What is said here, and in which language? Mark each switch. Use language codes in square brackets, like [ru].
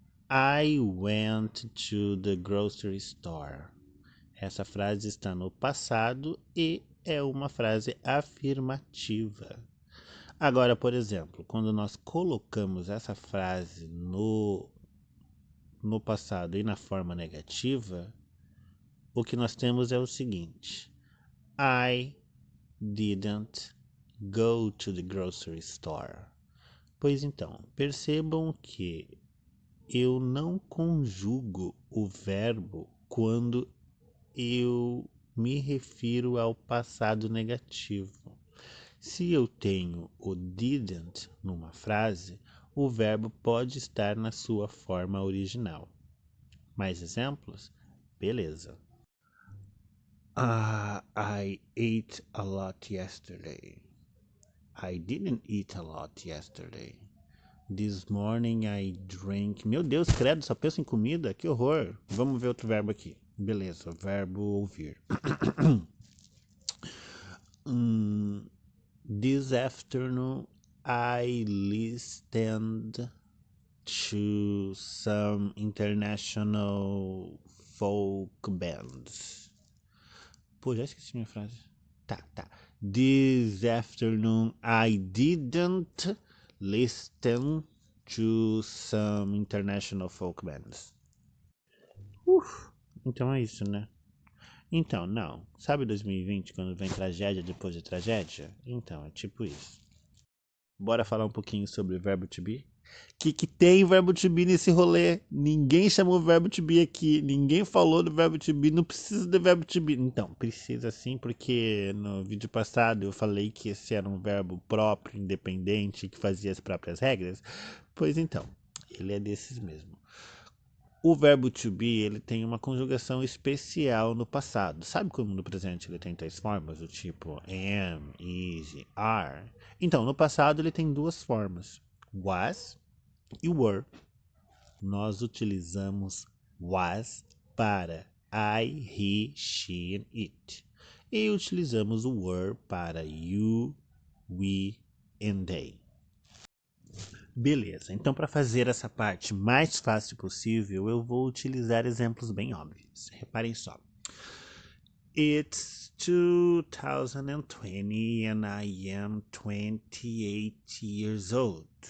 [en] I went to the grocery store. [pt] Essa frase está no passado e é uma frase afirmativa. Agora, por exemplo, quando nós colocamos essa frase no passado e na forma negativa, o que nós temos é o seguinte: [en] I didn't go to the grocery store. [pt] Pois então, percebam que eu não conjugo o verbo quando eu me refiro ao passado negativo. Se eu tenho o didn't numa frase, o verbo pode estar na sua forma original. Mais exemplos? Beleza. [en] I ate a lot yesterday. I didn't eat a lot yesterday. This morning I drank... [pt] Meu Deus, credo, só penso em comida? Que horror. Vamos ver outro verbo aqui. Beleza, verbo ouvir. [en] This afternoon I listened to some international folk bands. [pt] Pô, já esqueci minha frase. Tá. [en] This afternoon I didn't listen to some international folk bands. [pt] Então é isso, né? Então, não. Sabe 2020, quando vem tragédia depois de tragédia? Então, é tipo isso. Bora falar um pouquinho sobre o verbo to be? Que tem verbo to be nesse rolê? Ninguém chamou o verbo to be aqui. Ninguém falou do verbo to be. Não precisa do verbo to be. Então, precisa sim, porque no vídeo passado eu falei que esse era um verbo próprio, independente, que fazia as próprias regras. Pois então, ele é desses mesmo. O verbo to be, ele tem uma conjugação especial no passado. Sabe como no presente ele tem tais formas, do tipo am, is, are? Então, no passado ele tem duas formas, was e were. Nós utilizamos was para I, he, she and it. E utilizamos o were para you, we and they. Beleza, então para fazer essa parte mais fácil possível, eu vou utilizar exemplos bem óbvios. Reparem só. [en] It's 2020 and I am 28 years old.